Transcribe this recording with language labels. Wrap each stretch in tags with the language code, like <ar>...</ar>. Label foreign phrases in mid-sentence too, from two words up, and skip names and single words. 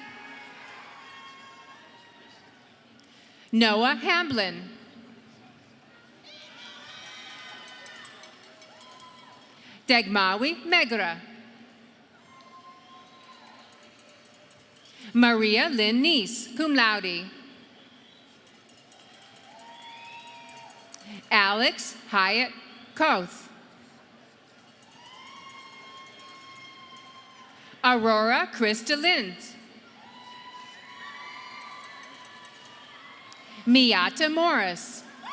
<en>Noah Hamblin. Dagmawi Megra. Maria Lynn Neese,</en> <la>cum laude.</la> <en>Alex Hyatt Koth. Aurora Krista Lind. Miata Morris.</en>